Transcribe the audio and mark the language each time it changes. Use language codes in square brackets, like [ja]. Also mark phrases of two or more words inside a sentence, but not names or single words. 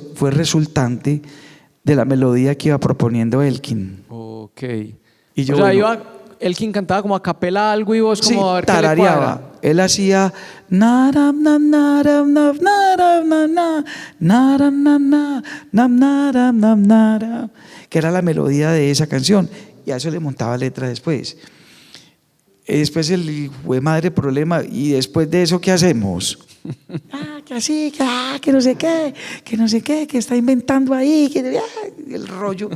[es] fue resultante de la melodía que iba proponiendo Elkin. Ok. Y yo, o sea, Elkin cantaba como a capela algo y vos como sí, a ver qué le tarareaba. cuadra. Él hacía naram, nam, naram, nam, naram, nam, na, naram, nam, na, nam, naram, nam, naram, que era la melodía de esa canción, y a eso le montaba letra después. Y después el fue madre problema, y después de eso, ¿qué hacemos? Que así, que no sé qué, que está inventando ahí, el rollo.